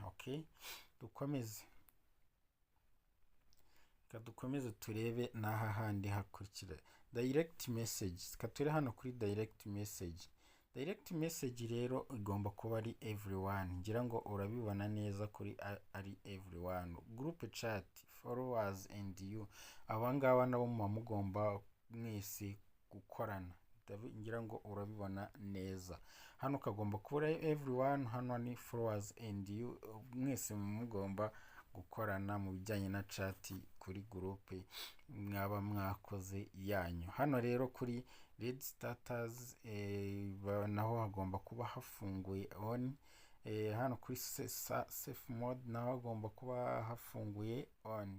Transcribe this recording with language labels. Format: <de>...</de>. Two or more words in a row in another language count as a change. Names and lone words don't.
<rw>Okay, dukomeze turebe n'aha handi hakurikira</rw> <en>direct message.</en> <rw>Kature hano kuri</rw> <en>direct message. Direct message</en> <rw>rero igomba kuba ari everyone, ngira ngo urabibona neza kuri ari everyone.</rw> <en>Group chat, followers and you,</en> <rw>abangaba nabo mugomba mwese gukorana, ngira ngo urabibona neza. Hano kagomba kuba everyone, hano ni</rw> <en>followers and you,</en> <rw>mwese mugomba gukorana mu bijyanye na chat kuri groupe mwaba mwakoze yanyu. Hano rero kuri</rw> <en>read status</en> <rw>naho hagomba kuba hafunguye on. Hano kuri</rw> <en>safe mode</en> <rw>naho hagomba kuba hafunguye on.</rw>